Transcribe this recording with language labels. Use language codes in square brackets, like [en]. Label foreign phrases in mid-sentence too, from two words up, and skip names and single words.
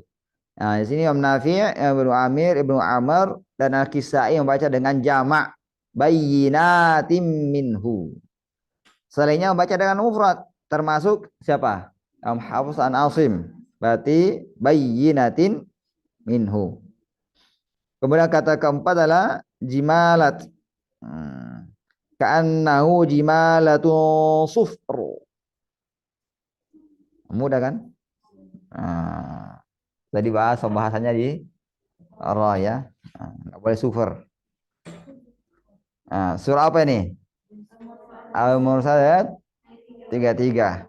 [id] Nah, di sini Imam Nafi', Ibnu Amir, Ibnu Amr dan Al-Kisai membaca dengan jamak [ar] بينات منه. [id] Selainnya membaca dengan mufrad, termasuk siapa? Imam Hafiz An-Asim. [ar] Berarti بينات منه. [id] Kemudian kata keempat adalah jimalat. [ar] كأنه جمالات صفر. [id] Mudah kan? Nah, tadi bahas pembahasannya di ra ya. Nggak boleh sufur. Nah, surah apa ini? Al-Mursalat 33.